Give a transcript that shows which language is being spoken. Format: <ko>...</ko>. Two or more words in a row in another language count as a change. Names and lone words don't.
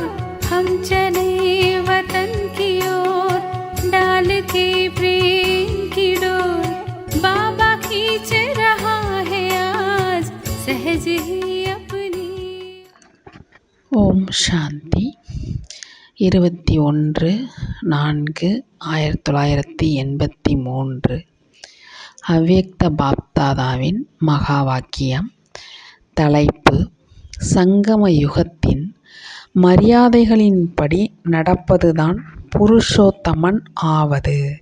<hi>हम चले वतन की ओर डाल के प्रेम की डोर। बाबा खींच रहा है आज सहज ही अपनी। ओम शांति</hi> <ta>21/4/1983 அவ்யக்த பாப்தாதாவின் மகா வாக்கியம். தலைப்பு: சங்கம யுகத்தின் மரியாதைகளின்படி நடப்பதுதான் புருஷோத்தமன் ஆவது.</ta>